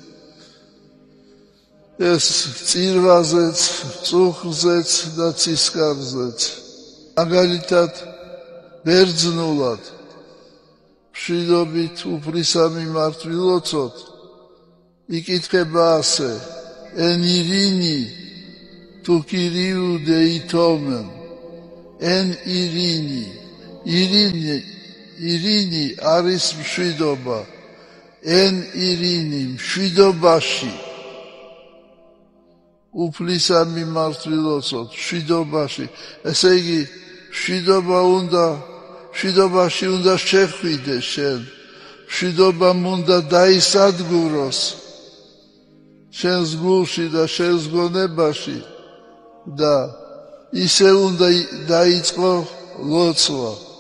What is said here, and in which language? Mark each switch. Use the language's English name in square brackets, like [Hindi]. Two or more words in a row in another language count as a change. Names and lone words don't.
[Georgian] ეს წირვაზეც, წუხზეც და ცისკარზეც. მაგალითად, ბერძნულად მშვიდობით უფლისა მიმართ ვილოცოთ, იკითხება ასე: [Greek] Εν ειρήνη του Κυρίου δεηθώμεν. Εν ειρήνη. Ειρήνη [Georgian] არის მშვიდობა. [Greek] Εν ειρήνη მშვიდობაში. [Georgian] უფლისა მიმართ ვილოცოთ, მშვიდობაში. ესე იგი, მშვიდობა უნდა მშვიდობაში უნდა შეხვიდე შენ, მშვიდობამ უნდა დაისადგუროს შენს გულში და შენს გონებაში და ისე უნდა დაიწყო ლოცვა.